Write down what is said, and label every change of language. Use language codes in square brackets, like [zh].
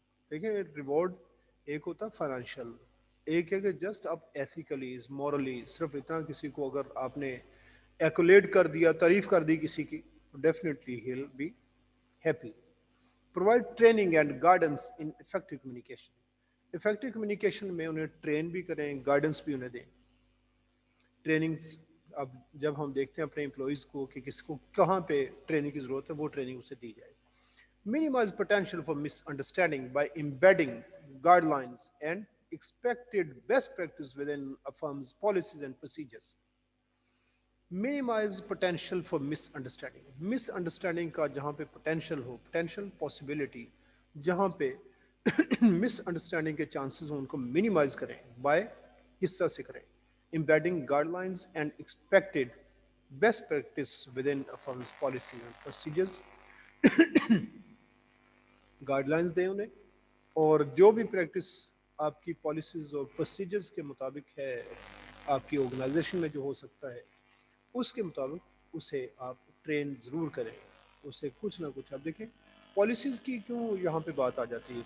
[ur] دیکھیں ریوارڈ ایک ہوتا فائنینشیل, ایک ہے کہ جسٹ آپ ایتھیکلی مورلی صرف اتنا کسی کو اگر آپ نے ایکولیٹ کر دیا, تعریف کر دی کسی کی, [en] Definitely he will be happy. Provide training and guidance in effective communication. [ur] Effective communication میں انہیں ٹرین بھی کریں, گائیڈنس بھی انہیں دیں. ٹریننگز اب جب ہم دیکھتے ہیں اپنے امپلائیز کو کہ کس کو کہاں پہ ٹریننگ کی ضرورت ہے, وہ ٹریننگ اسے دی جائے. [en] minimize potential for misunderstanding by embedding guidelines and expected best practice within a firm's policies and procedures. minimize potential for misunderstanding. [ur] misunderstanding کا جہاں پہ potential ہو, potential possibility جہاں پہ مس انڈرسٹینڈنگ کے چانسز ہوں ان کو منیمائز کریں. [en] بائی [ur] کس طرح سے کریں؟ [en] embedding guidelines and expected best practice within a firm's policies and procedures. [ur] Guide lines دیں انہیں, اور جو بھی پریکٹس آپ کی پالیسیز اور پروسیجرز کے مطابق ہے آپ کی آرگنائزیشن میں جو ہو سکتا ہے اس کے مطابق اسے آپ ٹرین ضرور کریں. اسے کچھ نہ کچھ آپ دیکھیں پالیسیز کی کیوں یہاں پہ بات آ جاتی ہے.